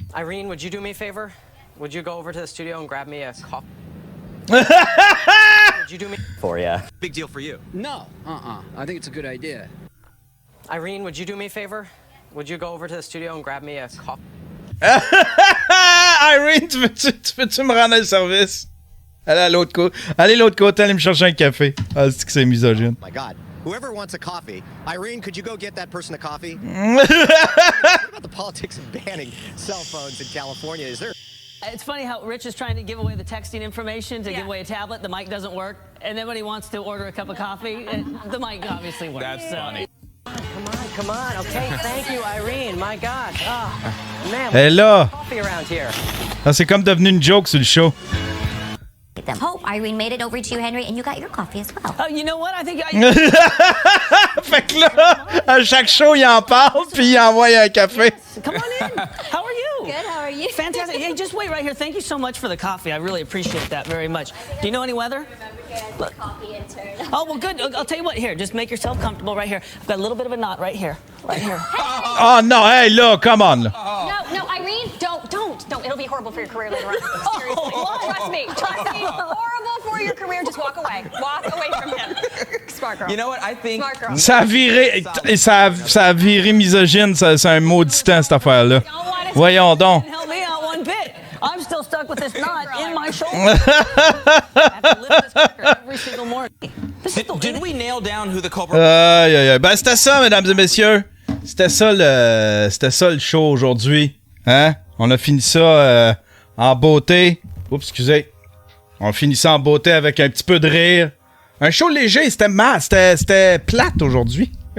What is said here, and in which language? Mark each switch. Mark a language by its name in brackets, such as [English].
[English] Irene, would you do me a favor? Would you go over to the studio and grab me a coffee? Would you do me for you? Big deal for you. No, I think it's a good idea. Irene, would you do me a favor? Would you go over to the studio and grab me a coffee? [French] Irene, tu peux-tu me rendre un service? Allez à l'autre côté. Allez l'autre côté, allez me chercher un café. Ah, c'est que c'est misogyne. [English] My God. Whoever wants a coffee, Irene, could you go get that person a coffee? What about the politics of banning cell phones in California? Is there... It's funny how Rich is trying to give away the texting information to give away a tablet. The mic doesn't work. And then when he wants to order a cup of coffee, the mic obviously works. That's funny. Come on. Okay, thank you, Irene. My gosh. Oh, man. [French] Hey là. [English] Coffee around here. [French] Ah, c'est comme devenu une joke sur le show. [English] Hope Irene made it over to you, Henry, and you got your coffee as well. Oh, you know what? I think [French] Fait que là, à chaque show, il en parle, puis il envoie un café. [English] Come on in. How are you? Good, how are you? Fantastic. Hey, just wait right here. Thank you so much for the coffee. I really appreciate that very much. Do you know any weather? Oh, well, good. I'll tell you what. Here, just make yourself comfortable right here. I've got a little bit of a knot right here. Right here. Oh, no. Hey, là, come on. No, Irene, don't. It'll be horrible for your career later on. Seriously. Trust me. Horrible for your career. Just walk away. Walk away from him. Smart girl. You know what? I think... Smart girl. [French] Ça a viré misogyne, c'est un maudit temps, cette affaire-là. Voyons donc. [English] Help me out one bit. I'm still stuck with this knot in my shoulder. I have to lift this cracker every single morning. Did we nail down who the culprit Aïe. [French] Ben, c'était ça, mesdames et messieurs. C'était ça le show aujourd'hui. Hein? On a fini ça en beauté. Oups, excusez. On finit ça en beauté avec un petit peu de rire. Un show léger, c'était plate aujourd'hui.